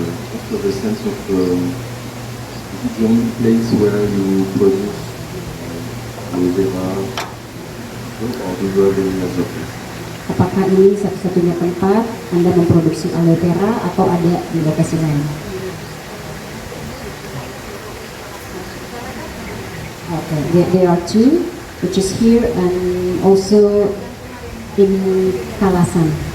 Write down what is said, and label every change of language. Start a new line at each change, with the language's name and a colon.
English: Just of a sense of is it the only place where you produce aloe vera, or do you have any other place?
Indonesian: Apakah ini satu-satunya tempat Anda memproduksi aloe vera atau ada di lokasi lain?
English: Okay, there are two, which is here and also in Kalasan.